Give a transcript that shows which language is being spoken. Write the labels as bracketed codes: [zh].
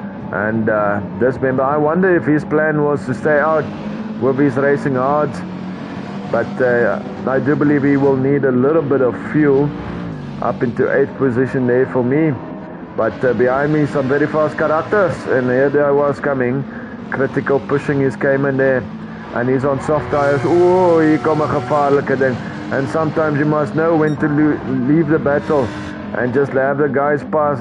[en] And this member, I wonder if his plan was to stay out with his racing hard, but I do believe he will need a little bit of fuel up into 8th position there for me. But behind me some very fast characters, and here they was coming. Critical pushing his Cayman there, and he's on soft tires. [af] Oh, hier kom 'n gevaarlike ding. [en] And sometimes you must know when to leave the battle and just have the guys pass.